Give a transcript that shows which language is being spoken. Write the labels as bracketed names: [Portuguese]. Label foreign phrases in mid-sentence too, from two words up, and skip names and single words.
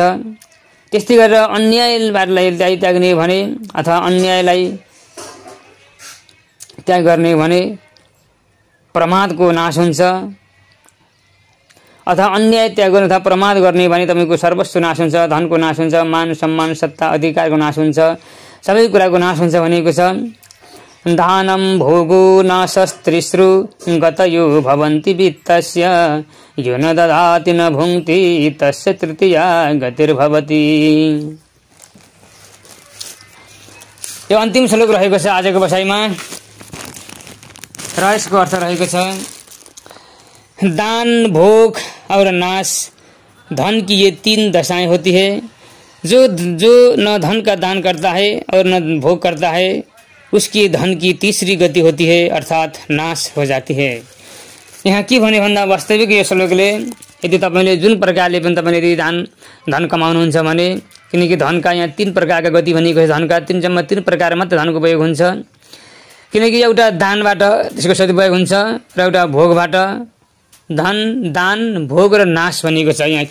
[Nepali] त्यस्तै गरेर अन्यायलाई त्याग्ने भने अथवा अन्यायलाई त्याग गर्ने भने प्रमादको नाश हुन्छ, अथवा अन्याय त्याग गर्ने अथवा प्रमाद गर्ने भने तपाईको सर्वस्व नाश हुन्छ, धनको नाश हुन्छ, मान सम्मान सत्ता अधिकारको नाश हुन्छ, सबै कुराको नाश हुन्छ भनेको छ। [Sanskrit] दानम भोगो नाशस्त्रिश्रु गतयो भवन्ति वित्तस्य यो न ददाति न भुङ्क्ति तस्य तृतीया गतिर्भवति। [Nepali] यो अन्तिम श्लोक रहेको छ आजको बसाइमा र यसको अर्थ रहेको छ [Hindi] दान, भोग और नाश धन की ये 3 दशाएं होती है। जो न धन का दान करता है और न भोग करता है उसकी धन की तीसरी गति होती है अर्थात नाश हो जाती है। [Nepali] यहाँ के भने भन्दा वास्तविक यो श्लोकले यदि तपाईले जुन प्रकारले पनि तपाईले यदि धन कमाउनुहुन्छ भने, किनकि धनका यहाँ 3 प्रकारका गति भनेको छ, धनका जम्मा 3 प्रकार मात्र धनको उपयोग हुन्छ। किनकि एउटा दानबाट त्यसको सदुपयोग हुन्छ र एउटा भोगबाट दान, भोग र नाश भनेको छ यहाँ।